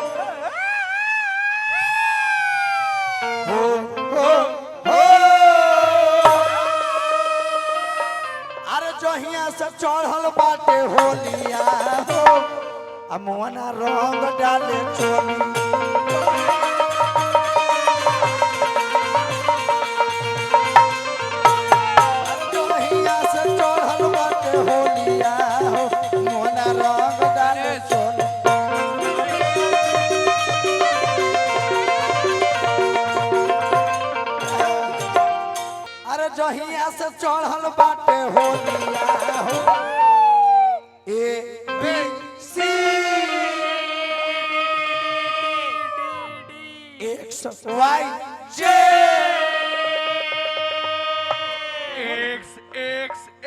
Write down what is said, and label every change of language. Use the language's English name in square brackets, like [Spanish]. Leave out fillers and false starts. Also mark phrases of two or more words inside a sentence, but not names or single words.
[Bhojpuri] हो हो अरे जहिया से चढ़ल बाटे होलिया हो अमोना रंग डाले चोली जहिया से चढ़ल बाटे होलिया हो मोना रंग डाले चोली अरे जहिया से चढ़ल बाटे होलिया हो [English] A B C X Y J एक्स एक्स